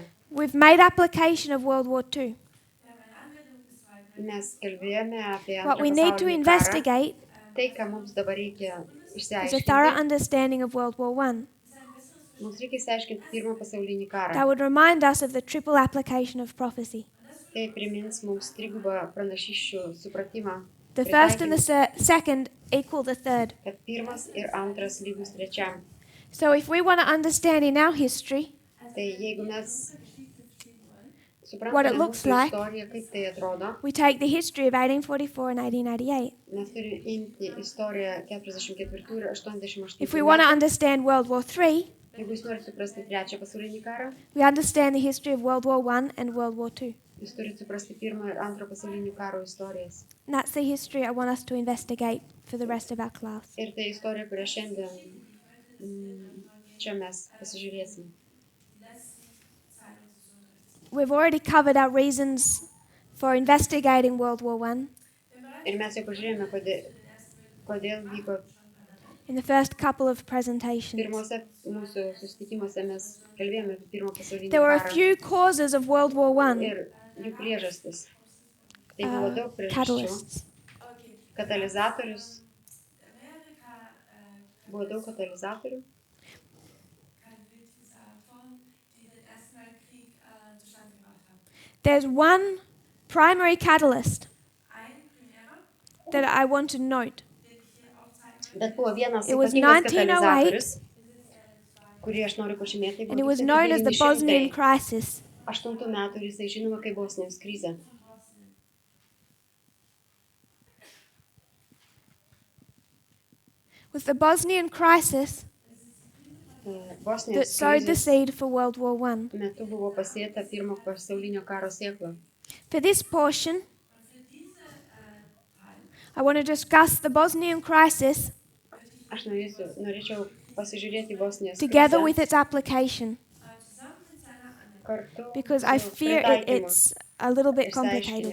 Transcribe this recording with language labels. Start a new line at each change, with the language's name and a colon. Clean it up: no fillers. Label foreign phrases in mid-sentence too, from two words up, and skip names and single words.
English: We've made application of World War II.
Lithuanian: Mes kalbėjome apie
English: What
Lithuanian: antrą
English: we need to
Lithuanian: pasaulinį karą.
English: investigate
Lithuanian: Tai, ką mums dabar reikia
English: is a thorough
Lithuanian: išsiaiškinti,
English: understanding of World War I.
Lithuanian: mums reikia išsiaiškinti pirmą pasaulinį
English: That
Lithuanian: karą.
English: would remind us of the triple application of prophecy.
Lithuanian: Tai primins mums trigubą pranašysčių supratimą,
English: The first and the second equal the third.
Lithuanian: kad pirmas ir antras lygus trečiam.
English: So if we want to understand in our history
Lithuanian: Tai jeigu mes
English: What it
Lithuanian: suprantame
English: looks
Lithuanian: mūsų
English: like.
Lithuanian: istoriją, kaip tai atrodo,
English: we take the history of 1844 and 1888.
Lithuanian: mes turime imti istoriją 44 ir 88
English: If we want to
Lithuanian: metų.
English: understand World War III,
Lithuanian: Jeigu jūs norite suprasti trečią pasaulinį karą,
English: we understand the history of World War I and World War II.
Lithuanian: jūs turite suprasti pirmo ir antro pasaulinių karo istorijas.
English: And that's the history I want us to investigate for the rest of our class.
Lithuanian: Ir tai istorija, kurią šiandien čia mes pasižiūrėsim.
English: We've already covered our reasons for investigating World War I
Lithuanian: Ir mes jau pažiūrėjome, kodėl vyko
English: in the first couple of presentations.
Lithuanian: pirmose mūsų susitikimuose mes kalbėjome apie pirmą pasaulinį
English: There were a
Lithuanian: karą
English: few causes of World War I,
Lithuanian: ir jų priežastis. Tai buvo daug priežasčių. catalysts. Katalizatorius. Buvo daug katalizatorių.
English: There's one primary catalyst that I want to note.
Lithuanian: Bet buvo vienas
English: It was
Lithuanian: ypatingas 1908, katalizatorius, kurį aš noriu pažymėti.
English: and it was known as the Bosnian crisis.
Lithuanian: 8 metų ir jisai žinoma kaip Bosnijos krizė.
English: With the Bosnian crisis that
Lithuanian: Bosnijos
English: sowed the
Lithuanian: krizės
English: seed for World War I.
Lithuanian: metu buvo pasėta pirmo pasaulinio karo sėkla.
English: For this portion, I want to discuss the Bosnian crisis
Lithuanian: Aš norėčiau pasižiūrėti Bosnijos
English: together
Lithuanian: krizę
English: with its application
Lithuanian: kartu
English: because I
Lithuanian: su
English: fear
Lithuanian: pritaikymu
English: it's a little bit
Lithuanian: ir
English: complicated.